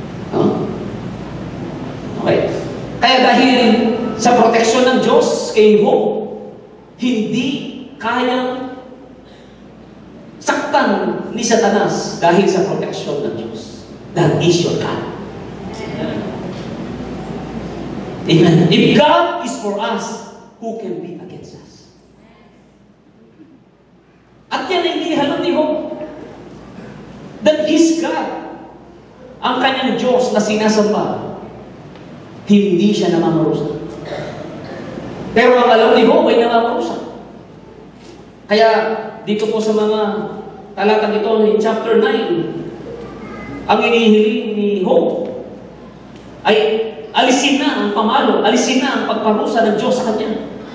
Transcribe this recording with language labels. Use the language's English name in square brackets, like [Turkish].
[Filipino] Huh? Okay. Kaya dahil sa proteksyon ng Diyos kay Job, hindi kayang saktan ni Satanas dahil sa proteksyon ng Diyos. [English] That is your God. Amen. If God is for us, who can be against us? [Filipino] At yan ay inihalam ni Job. [English] That His God, [Filipino] ang kanyang Diyos na sinasamba, hindi siya namamarusa. Pero ang alam ni Job ay namamarusa. Kaya dito po sa mga talatang ito [English] in chapter 9, [Filipino] ang inihiling ni Job ay alisin na ang pamalo, alisin na ang pagparusa ng Diyos sa kanya.